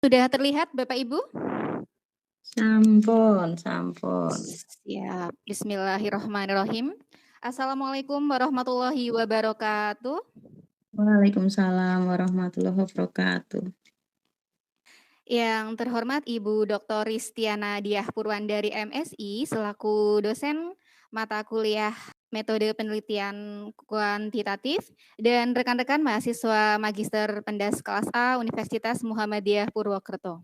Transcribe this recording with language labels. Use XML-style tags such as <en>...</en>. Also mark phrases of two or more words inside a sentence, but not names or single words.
<id>Sudah terlihat Bapak Ibu?</id> <jv>Sampun sampun.</jv> <id>Siap,</id> <ar>بسم الله الرحمن الرحيم. السلام عليكم ورحمة الله وبركاته. وعليكم السلام ورحمة الله وبركاته.</ar> <id>Yang terhormat Ibu Dr. Ristiana Diah Purwandari MSI selaku dosen mata kuliah metode penelitian kuantitatif dan rekan-rekan mahasiswa Magister Pendas kelas A Universitas Muhammadiyah Purwokerto.</id>